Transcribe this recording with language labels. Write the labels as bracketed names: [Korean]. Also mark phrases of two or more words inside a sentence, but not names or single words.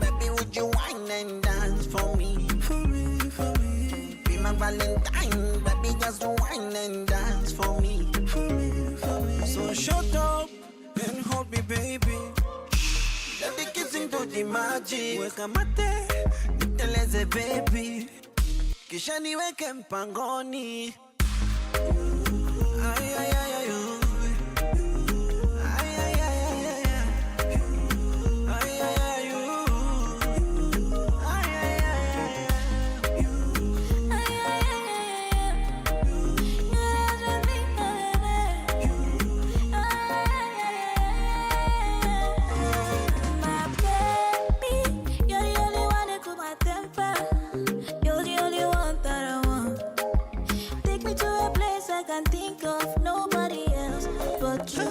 [English] Baby, would you wine and dance for me? For me. Be my Valentine. Baby, just wine and dance for me. For me. So shut up and hold me, baby. Let the kissing do the magic. [Swahili] Weka mate, niteleze baby. Kisha niweke mpangoni. Ay, ay, ay, ay, oh. Ay, ay, ay, ay, ay, ay. Ay, ay, ay, oh. Ay, ay, ay, ay, ay. Ay, ay, ay, [English] my baby, you're the only one that cool my temper. You're the only one that I want. Take me to a place I can think of nobody else but you.